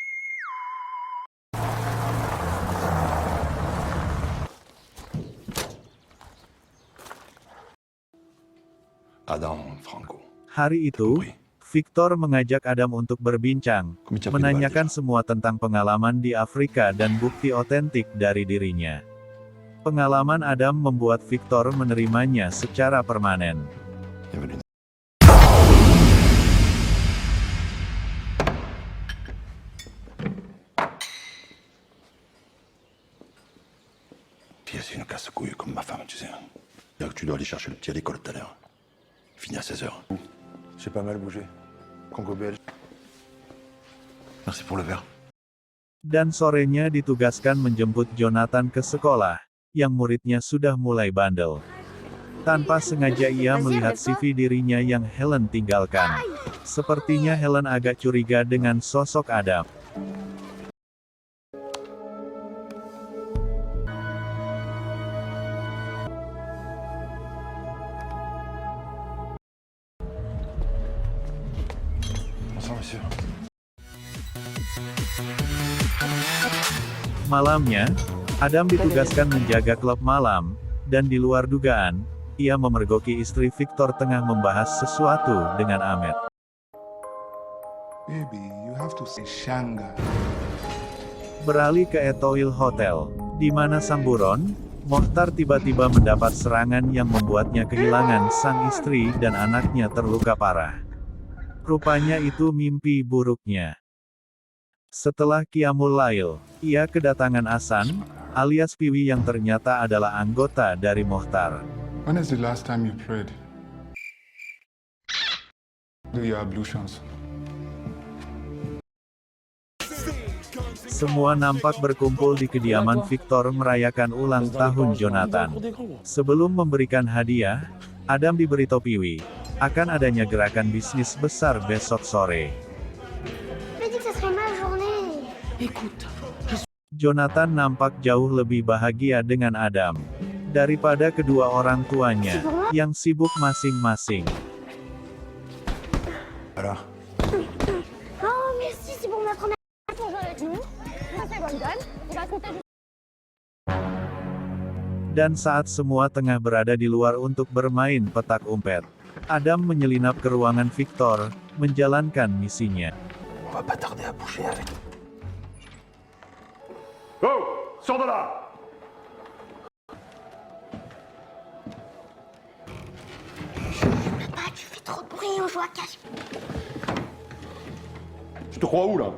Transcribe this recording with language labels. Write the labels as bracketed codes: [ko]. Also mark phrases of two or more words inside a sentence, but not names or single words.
[id] Adam Franco. Hari itu, Victor mengajak Adam untuk berbincang, menanyakan semua tentang pengalaman di Afrika dan bukti otentik dari dirinya. Pengalaman Adam membuat Victor menerimanya secara permanen. [fr] C'est une casse-couille comme ma femme, tu sais. Là que tu dois aller chercher le petit à l'école tout à l'heure. Fini à 16h. J'ai pas mal bougé. Congo belge. Merci pour le verre. [id] Dan sorenya ditugaskan menjemput Jonathan ke sekolah, yang muridnya sudah mulai bandel. Tanpa sengaja ia melihat CV dirinya yang Helen tinggalkan. Sepertinya Helen agak curiga dengan sosok Adam. [fr] Bonsoir, monsieur. [id] Malamnya, Adam ditugaskan menjaga klub malam, dan di luar dugaan, ia memergoki istri Victor tengah membahas sesuatu dengan Ahmed. [en] Baby, you have to say Shanga. [id] Beralih ke Etoile Hotel, di mana sang buron, Mohtar tiba-tiba mendapat serangan yang membuatnya kehilangan sang istri dan anaknya terluka parah. Rupanya itu mimpi buruknya. Setelah [ar] قيام الليل, [id] ia kedatangan Hasan, alias Piwi yang ternyata adalah anggota dari Mohtar. [en] When is the last time you prayed? Do your ablutions? [id] Semua nampak berkumpul di kediaman Victor merayakan ulang tahun Jonathan. Sebelum memberikan hadiah, Adam diberitahu Piwi akan adanya gerakan bisnis besar besok sore. Jonathan nampak jauh lebih bahagia dengan Adam daripada kedua orang tuanya yang sibuk masing-masing. [fr] Alors, Oh, merci, c'est pour ma première fois pour jouer avec nous. Ça, c'est Golden. Il va compter [id] Dan saat semua tengah berada di luar untuk bermain petak umpet, Adam menyelinap ke ruangan Victor, menjalankan misinya. [fr] On va pas tarder à boucher avec. Oh, sors de là! pas, tu fais trop de bruit, on joue à cache. Je te crois où, là?